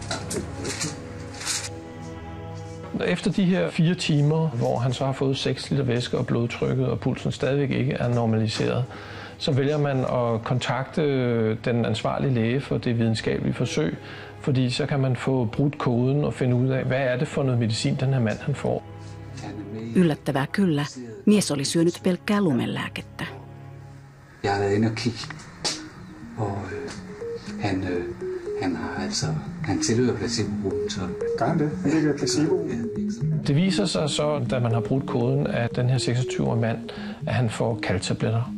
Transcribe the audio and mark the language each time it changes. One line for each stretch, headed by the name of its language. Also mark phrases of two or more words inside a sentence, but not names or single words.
Danish: Efter de her 4 timer, hvor han så har fået 6 liter væske og blodtrykket og pulsen stadigvæk ikke er normaliseret, så vælger man at kontakte den ansvarlige læge for det videnskabelige forsøg, fordi så kan man få brudt koden og finde ud af, hvad er det for noget medicin, den her mand han får.
Finnish: Yllättävää kyllä, mies oli syönyt pelkkää lumelääkettä.
Danish: Jeg har været inde og kigge, og han tilhører placebo-gruppen, så... Gør han det? Han ligger placebo? Det viser sig så, da man har brudt koden af den her 26-årige mand, at han får kalktabletter.